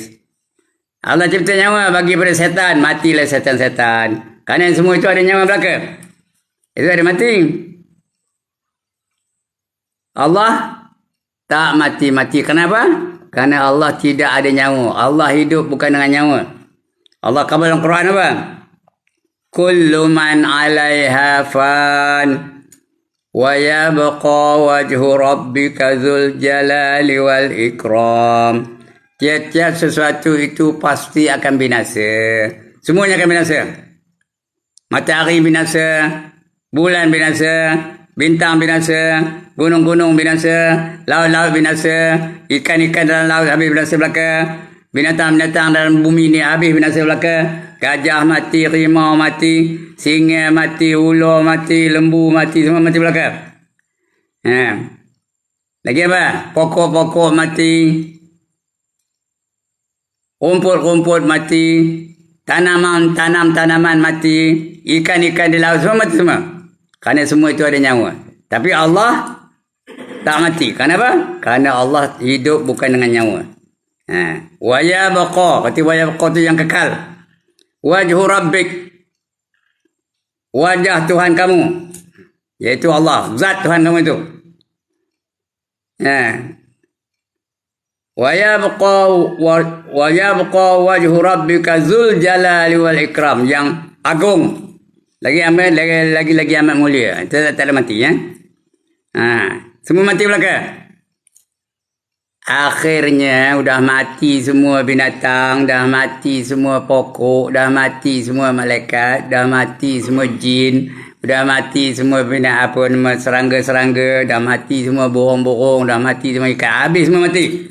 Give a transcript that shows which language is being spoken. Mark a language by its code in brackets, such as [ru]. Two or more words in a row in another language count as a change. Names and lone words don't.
[ms] Allah cipta nyawa bagi pada setan, matilah setan-setan. Kerana semua itu ada nyawa belaka. Itu ada mati. Allah tak mati-mati. Kenapa? Kerana Allah tidak ada nyawa. Allah hidup bukan dengan nyawa. Allah kata dalam Quran apa? [ar] كل من عليها فان ويبقى وجه ربك ذو الجلال والإكرام. [ms] Tiap-tiap sesuatu itu pasti akan binasa. Semuanya akan binasa. Matahari binasa, bulan binasa, bintang binasa, gunung-gunung binasa, laut-laut binasa, ikan-ikan dalam laut habis binasa belaka, binatang-binatang dalam bumi ni habis binasa belaka, gajah mati, rimau mati, singa mati, ular mati, lembu mati, semua mati belaka. Lagi apa? Pokok-pokok mati, rumput-rumput mati, tanaman mati, ikan-ikan di laut semua mati semua. Kerana semua itu ada nyawa. Tapi Allah tak mati. Kenapa? Kerana Allah hidup bukan dengan nyawa. [ar] ويبقى. [ms] Kata [ar] ويبقى [ms] itu yang kekal. [ar] وجه ربك, [ms] wajah Tuhan kamu, yaitu Allah, zat Tuhan kamu itu. [ar] ويبقى وجه ربك ذو الجلال والإكرام, [ms] yang agung, lagi amat mulia. Tak ada mati ya. Semua mati belaka. Akhirnya udah mati semua binatang, dah mati semua pokok, dah mati semua malaikat, dah mati semua jin, dah mati semua serangga-serangga, dah mati semua burung-burung, dah mati semua ikan, habis semua mati.